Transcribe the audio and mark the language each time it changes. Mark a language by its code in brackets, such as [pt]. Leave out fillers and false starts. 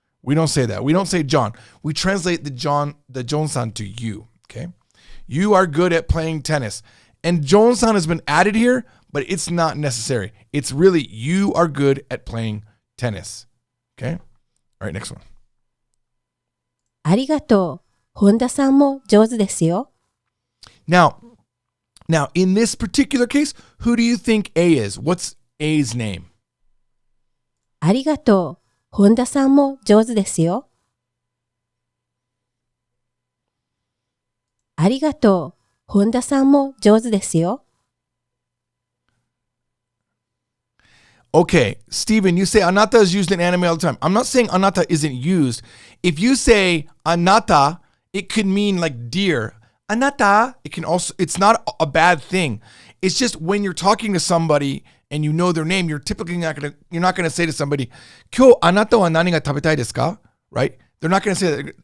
[en] We don't say that. We don't say John. We translate the John-san to you, okay? You are good at playing tennis. And John-san has been added here, but it's not necessary. It's really, you are good at playing tennis, okay? All right, next one. [ja] ありがとう本田さんも上手ですよ。 [en] Now, in this particular case, who do you think A is? What's A's name? [ja] ありがとう。本田さんも上手ですよ。ありがとう。本田さんも上手ですよ。 [en] Okay, Steven, you say Anata is used in anime all the time. I'm not saying Anata isn't used. If you say Anata, it could mean like dear. Anata, it's not a bad thing. It's just when you're talking to somebody and you know their name, you're typically not gonna say to somebody, [ja] 今日あなたは何が食べたいですか? [en] Right? They're not gonna say that.